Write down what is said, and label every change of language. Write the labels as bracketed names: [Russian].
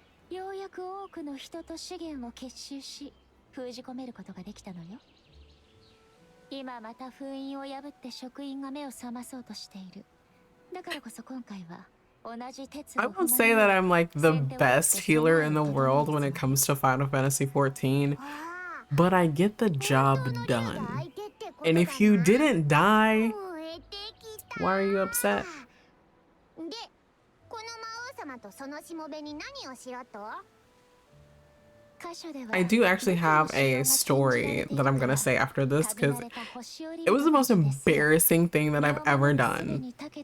[Japanese] ようやく多くの人と資源を結集し封じ込めることができたのよ。今また封印を破って職員が目を覚まそうとしている。だからこそ今回は同じ鉄を [English] I won't say that I'm like the best healer in the world when it comes to Final Fantasy XIV, but I get the job done. And if you didn't die, why are you upset? [Japanese] で、この魔王様とそのしもべに何をしろと？ [English] I do actually have a story that I'm gonna say after this because it was the most embarrassing thing that I've ever done.